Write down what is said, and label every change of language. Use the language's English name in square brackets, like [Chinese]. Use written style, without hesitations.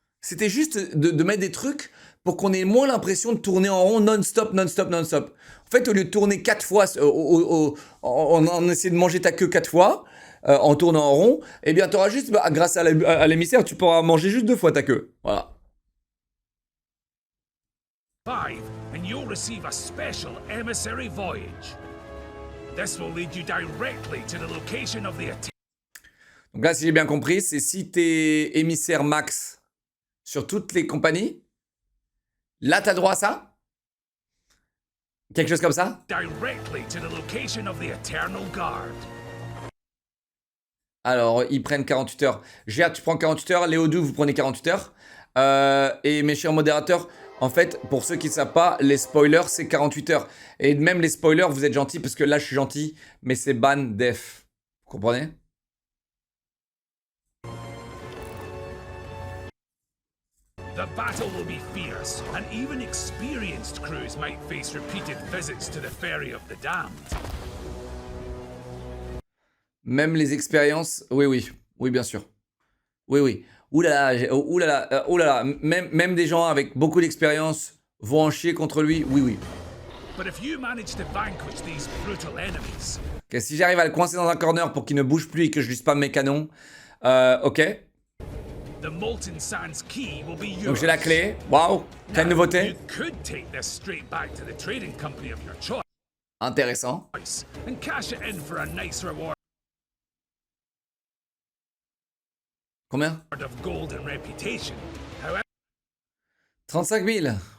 [French] C'était juste de mettre des trucs pour qu'on ait moins l'impression de tourner en rond non-stop, non-stop, non-stop. En fait, au lieu de tourner 4 fois, en essayant de manger ta queue 4 fois, en tournant en rond, eh bien, tu auras juste, grâce à l'émissaire, tu pourras manger juste 2 fois ta queue. Voilà. [English] 5, and you'll receive a special emissary voyage. This will lead you directly to the location of the attack. [French] Donc là, si j'ai bien compris, c'est si t'es émissaire max sur toutes les compagnies, là, t'as droit à ça? Quelque chose comme ça? [English] Directly to the location of the Eternal Guard. [French] Alors, ils prennent 48 heures. Gerd, tu prends 48 heures. Léodou, vous prenez 48 heures. Et mes chers modérateurs, en fait, pour ceux qui ne savent pas, les spoilers, c'est 48 heures. Et même les spoilers, vous êtes gentils, parce que là, je suis gentil, mais c'est ban def. Vous comprenez? [English] The battle will be fierce, and even experienced crews might face repeated visits to the Ferry of the Damned. [French] Même les expériences, oui, bien sûr. Oui. Ouh là là, même des gens avec beaucoup d'expérience vont en chier contre lui, oui. [English] But if you manage to vanquish these brutal enemies, [French] Okay, si j'arrive à le coincer dans un corner pour qu'il ne bouge plus et que je lui spamme mes canons, ok. [English] the Molten Sands key will be yours. [French] Donc j'ai la clé, waouh, quelle [English] Now, [French] nouveauté. [English] you could take this straight back to the trading company of your [French] Intéressant. [English] choice and cash it in for a nice reward [French] Combien? [English] of gold and reputation. However, [French] 35 000.